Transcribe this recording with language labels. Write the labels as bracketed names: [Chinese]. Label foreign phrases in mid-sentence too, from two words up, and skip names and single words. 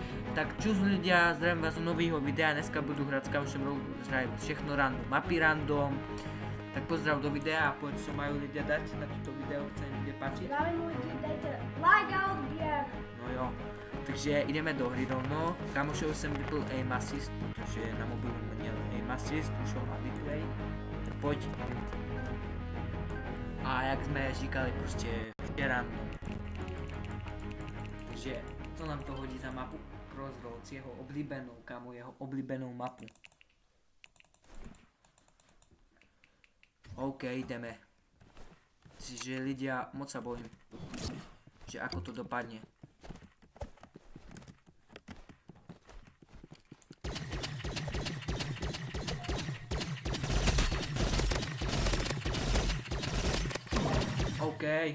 [Slovak] Tak čus ľudia, zdravím vás u nového videa, dneska budu hrať s kamošem Rogues, všechno random, mapy random. Tak pozdrav do videa a poď, čo majú ľudia dať na toto video, keď sa im bude páčiť. Zdravím ľudí, dajte like a odběr. [Czech] No jo, takže [Slovak] ideme do hry rovno. [Czech] Kamošovi jsem vypl aim assist, protože na mobilu měl aim assist, už ho má vyplay. Tak pojď. A jak jsme říkali, prostě random. Takže co nám to hodí za mapu? Crossroads, jeho oblíbenou, kámo, jeho oblíbenou mapu. OK, jdeme. [Slovak] Čiže ľudia, moc sa bojím, že ako to dopadne. OK.